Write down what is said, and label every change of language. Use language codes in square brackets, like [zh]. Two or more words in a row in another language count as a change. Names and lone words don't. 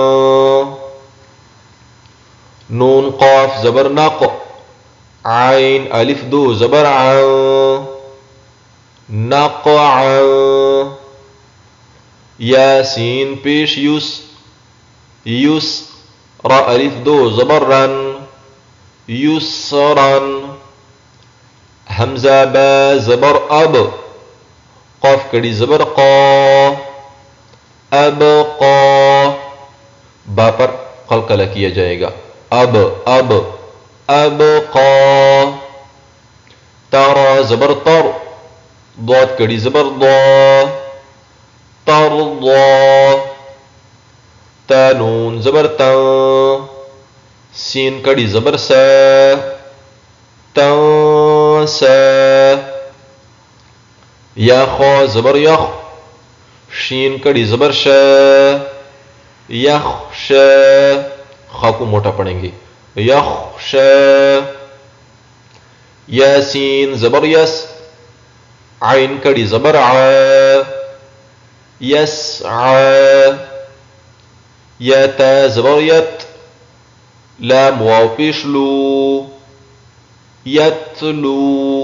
[ar] نون قاف زبر نق عين ألف دو زبر ع نقع. ياسين بيش يس يس را ألف دو زبر رن يسرا. همزة با زبر أب قاف [ur] کڑی زبر [ar] قا أبقى. [ur] با پر قلقلہ کیا جائے گا اب اب أبقى. [ar] تارا زبر طر ضاد [ur] کڑی زبر [ar] ضا ترضى. تا نون زبر تا سين [ur] کڑی زبر [ar] سا تنسى. یا خا زبر یخ شین [ur] کڑی زبر [ar] ش یخش. [ur] خا کو موٹا پڑھیں گے یخش. [ar] یاسین زبر یس عین [ur] کڑی زبر [ar] ع یسعى. یا تا زبر یت لام واو پیش لو يتلو.